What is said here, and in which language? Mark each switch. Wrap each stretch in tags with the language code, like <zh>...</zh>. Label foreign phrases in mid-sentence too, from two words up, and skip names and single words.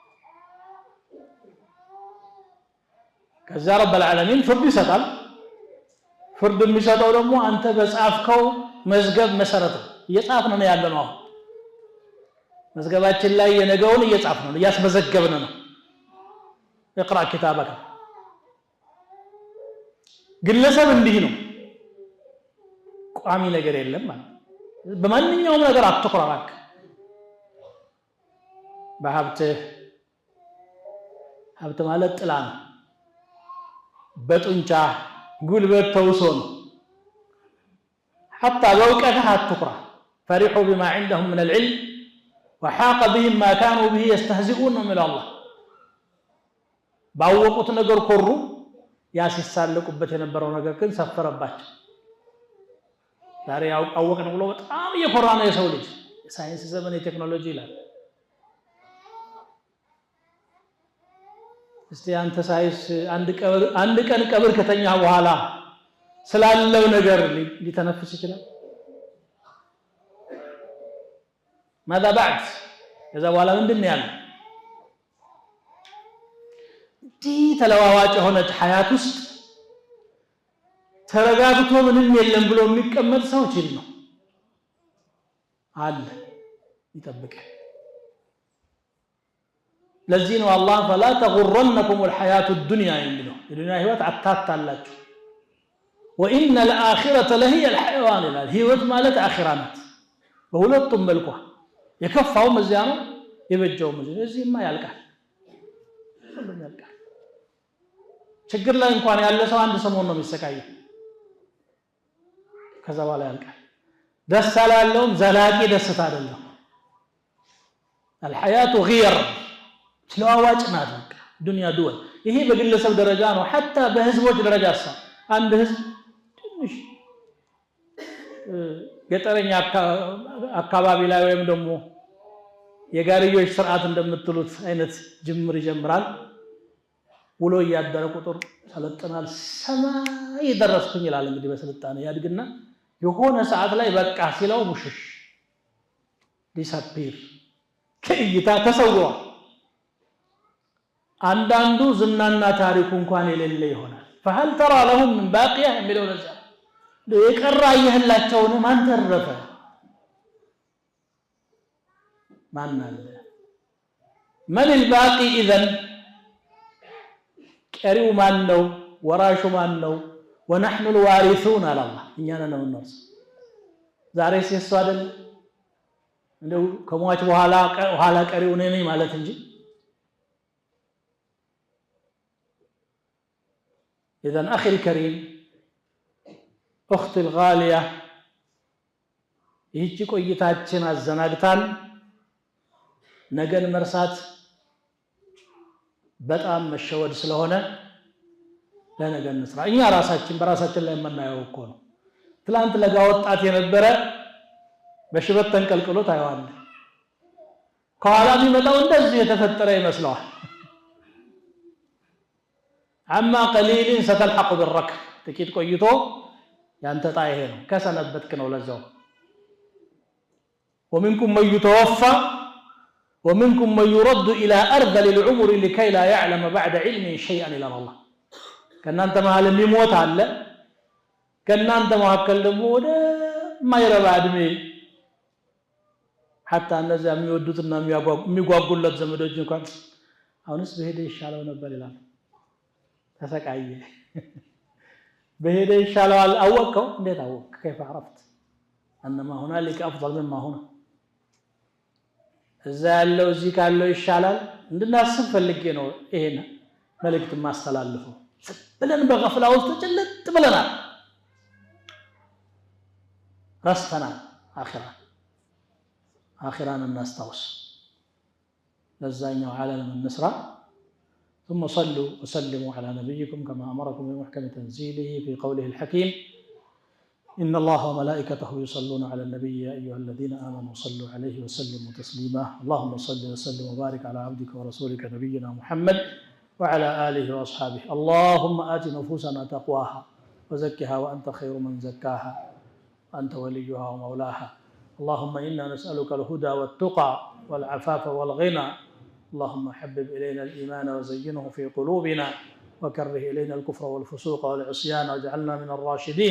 <am>ከዛ</am> <ar>رب العالمين</ar> <am>ፍርድ ይሰጣል ፍርድ የሚሰጠው ደግሞ አንተ በጻፍከው መዝገብ መሰረት እየጻፍን ነው ያለነው መዝገባችን ላይ የነገውን እየጻፍን ነው እያስመዘገብን ነው</am> <ar>اقرا كتابك</ar> <am>ግለሰብ እንዲህ ነው ቋሚ ነገር የለም ማለት በማንኛውም ነገር አትኩራራክ ሀብት ማለት ጥላ ነው በጡንቻ ጉልበት ተውሶ ነው حتى በእውቀትህ አትኩራ</am> <ar>فرحوا بما عندهم من العلم وحاق بهم ما كانوا به يستهزئون من الله</ar> <am>ባወቁት ነገር ኮሩ ያሲሳለቁበት የነበረው ነገር ግን ሰፈረባቸው ዛሬ አወቅን ብሎ በጣም እየኮራ ነው የሰው ልጅ ሳይንስ ዘመን የቴክኖሎጂ ይላል እስቲ አንተ ሳይንስ አንድ ቀን ቀብር ከተኛ በኋላ ስላለው ነገር ሊተነፍስ ይችላል</am> <ar>ماذا بعد</ar> <am>ከዛ በኋላ ምንድነው ያለው ተለዋዋጭ ሆነ ሐያት ውስጥ ተረጋግቶ ምንም የለም ብሎ የሚቀመጥ ሰው ጅል ነው አለ ይጠብቅ ለዚህ ነው አላህ</am> <ar>فلا تغرنكم الحياة الدنيا</ar> <am>የሚለው የዱንያ ህይወት አታታላችሁ</am> <ar>وان الاخره لهي الحيوان</ar> <am>ይላል ህይወት ማለት አኺራ ናት በሁለቱም መልኩ የከፋው መዚያ ነው የበጀው መዚያ እዚህማ ያልቃል ሁሉም ያልቃል ችግር ላይ እንኳን ያለ ሰው አንድ ሰሞን ነው የሚሰቃየው ከዛ በኋላ ያልቃል ደስ አላለውም ዘላቂ ደስታ አይደለም</am> <ar>الحياه غير</ar> <am>ስለዋዋጭ ናት ዱንያ ዱወል ይሄ በግለሰብ ደረጃ ነው حتى በህዝቦች ደረጃ አንድ ህዝብ ትንሽ ገጠረኛ አካባቢ ላይ ወይም ደግሞ የጋሪዮች ስርዓት እንደምትሉት አይነት ጅምር ይጀምራል ውሎ ያደረ ቁጥር ሰለጠናል ሰማይ ደረስኩኝ ይላል እንግዲህ በስልጣኔ ያድግና የሆነ ሰዓት ላይ በቃ ሲለው ሙሽሽ ዲስአፒር ከይታ ተሰውሯል አንዳንዱ ዝናና ታሪኩ እንኳን የሌለ ይሆናል</am> <ar>فهل ترى لهم من باقيه</ar> <am>የሚለው ለዛ የቀራ ይህላቸው ማን ተረፈ ማን አለ</am> <ar>من الباقي اذا</ar> <am>ቀሪው ማን ነው ወራሹ ማን ነው</am> <ar>ونحن الوارثون على الله</ar> <am>እኛና ነው እነርሱ ዛሬ ሲሱ አይደል እንደው ከሟች በኋላ ቀሪው ነኝ ማለት እንጂ</am> <ar>اذا اخي الكريم اختي الغاليه</ar> <am>ይህች ቆይታችን አዘናግታን ነገን መርሳት በጣም መሸወድ ስለሆነ ለነገ እንስራ እኛ ራሳችን በራሳችን ላይ የምናየው እኮ ነው ትላንት ለጋ ወጣት የነበረ በሽበት ተንቀልቅሎ ታየዋል ከኋላ የሚመጣው እንደዚህ የተፈጠረ ይመስለዋል</am> <ar>اما قليل ستلحق بالركب</ar> <am>ጥቂት ቆይቶ ያንተ ጣይ ነው ከሰነበትክ ነው ለዛው</am> <ar>ومنكم من يتوفى ومنكم من يرد الى ارذل العمر لكي لا يعلم بعد علم شيئا الى الله</ar> <am>ከናንተ መሃል የሚሞት አለ ከናንተ መካከል ደግሞ ወደ ማይረባ እድሜ حتى እነዛ የሚወዱትና የሚጓጉለት ዘመዶች እንኳን አሁንስ በሄደ ይሻለው ነበር ይላል ተሰቃየ በሄደ ይሻላል አወቀው እንዴት አወቅ</am> <ar>كيف عرفت انما هنالك افضل مما هنا</ar> <am>እዛ ያለው እዚህ ካለው ይሻላል እንድናስብ ፈልጌ ነው ይሄን መልእክት ማስተላልፈው ብለን በغفላ ውስጥ ጭልጥ ብለናል ረስተናል አኺራን እናስታውስ ለዛኛው ዓለም እንስራ ثم</am> <ar>صلوا وسلموا على نبيكم كما أمركم بمحكم تنزيله في قوله الحكيم إن الله وملائكته يصلون على النبي يا أيها الذين آمنوا صلوا عليه وسلموا تسليما اللهم صل وسلم وبارك على عبدك ورسولك نبينا محمد وعلى آله وأصحابه اللهم آت نفوسنا تقواها وزكها وأنت خير من زكاها أنت وليها ومولاها اللهم إنا نسألك الهدى والتقى والعفاف والغنى اللهم حبب إلينا الإيمان وزينه في قلوبنا وكره إلينا الكفر والفسوق والعصيان واجعلنا من الراشدين.</ar>